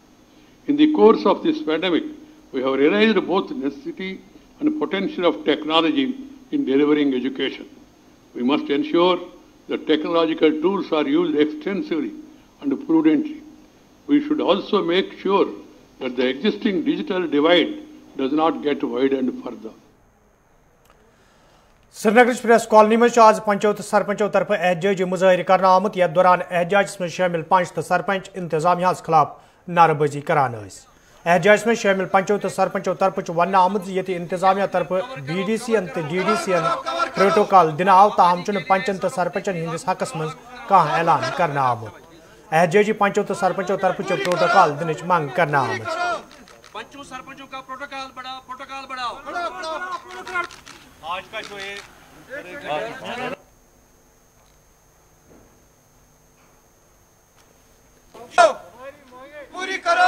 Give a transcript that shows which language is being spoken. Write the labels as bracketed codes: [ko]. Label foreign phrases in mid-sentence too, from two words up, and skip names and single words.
[en] In the course of this pandemic, we have realized both necessity and potential of technology in delivering education. We must ensure that technological tools are used extensively and prudently. We should also make sure that the existing digital divide does not get widened further. [ks] श्रीनगर प्रेस कॉलोनी में आज पंचों तो सरपंचों तरफ एहतजाजी मुजाहिर करना आमुत यथ दौरान एहतजाज में शामिल पंच तो सरपंच इंतजामिया खिलाफ नारेबाजी करान। एहतजाज में शामिल पंचों तो सरपंचों तरफ वन आमुत ये इंतजामिया तरफ BDC तो DDC प्रोटोकॉल दिन आव ताहम पंचन तो सरपंचन हंदिस हकस मज कह ऐलान करना आमुत। एहतजाजी पंचों तो सरपंचों तरफ प्रोटोकॉल दिन मांग करना आमुत। [hi] पंचों सरपंचों का प्रोटोकॉल बढ़ाओ। आज का जो ये पूरी करो।